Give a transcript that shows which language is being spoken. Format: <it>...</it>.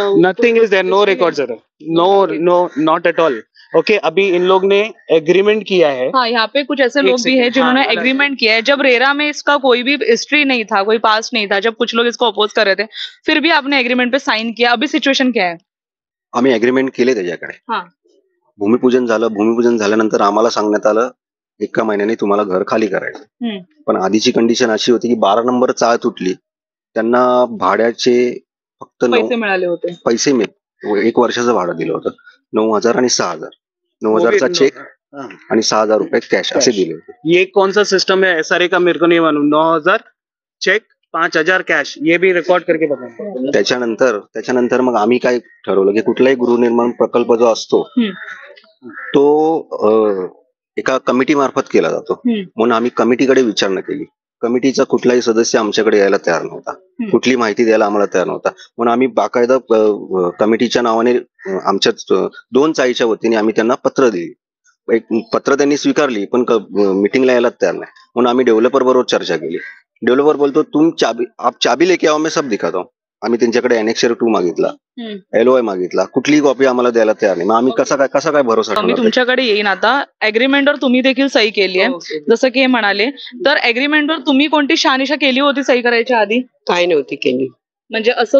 <en>Nothing is there, no records are, no not at all.</en> <hi>Okay, अभी इन लोग ने agreement किया है. हाँ, यहाँ पे कुछ ऐसे लोग भी हैं जिन्होंने एग्रीमेंट किया है. जब रेरा में इसका कोई भी हिस्ट्री नहीं था, कोई पास नहीं था, जब कुछ लोग इसको अपोज कर रहे थे, फिर भी आपने एग्रीमेंट पे साइन किया. अभी सिच्युएशन क्या है?</hi> <mr>आम्ही एग्रीमेंट केले त्याच्याकडे. हा. भूमिपूजन झालं. भूमिपूजन झाल्यानंतर आम्हाला सांगण्यात आलं 1 महिन्याने तुम्हाला घर खाली करायचं. पण आधीची कंडिशन अशी होती की 12 नंबर चाळ तुटली, त्यांना भाड्याचे फक्त पैसे मिळाले होते. पैसे 1 वर्षाचं भाडं दिलं होतं. 9,000 आणि 6,000. 9,000चा चेक आणि 6,000 रुपये कॅश असे दिले होते.</mr> <hi>ये कौन सा सिस्टम है SRA का, मेरे को नहीं मालूम. 9,000 चेक, 5,000 कैश, ये भी रिकॉर्ड करके बताना.</hi> <mr>त्याच्यानंतर मग आम्ही काय ठरवलं की कुठलाही गृहनिर्माण प्रकल्प जो असतो तो एका कमिटी मार्फत केला जातो. म्हणून आम्ही कमिटीकडे विचारणा केली. कमिटीचा कुठलाही सदस्य आमच्याकडे यायला तयार नव्हता, कुठली माहिती द्यायला आम्हाला तयार नव्हता. म्हणून आम्ही बाकायदा कमिटीच्या नावाने आमच्या 2 चाळीच्या वतीने आम्ही त्यांना पत्र दिली. एक पत्र त्यांनी स्वीकारली, पण मीटिंगला यायला तयार नाही. म्हणून आम्ही डेव्हलपर बरोबर चर्चा केली. डेव्हलपर बोलतो</mr> <hi>तुम चाबी लेके आओ, मैं सब दिखाता हूं.</hi> <mr>आम्ही त्यांच्याकडे एनेक्सर 2 मागितला, LOI मागितला, कुठलीही कॉपी आम्हाला द्यायला तयार नाही. मग आम्ही कसा काय भरोसा मी ठेवणार? तुमच्याकडे येईन आता. अग्रीमेंटवर तुम्ही देखील सही केली आहे, जसं की हे म्हणाले. तर अग्रीमेंटवर तुम्ही कोणती शहानिशा केली होती सही करायच्या आधी? काय नव्हती केली म्हणजे असं</mr>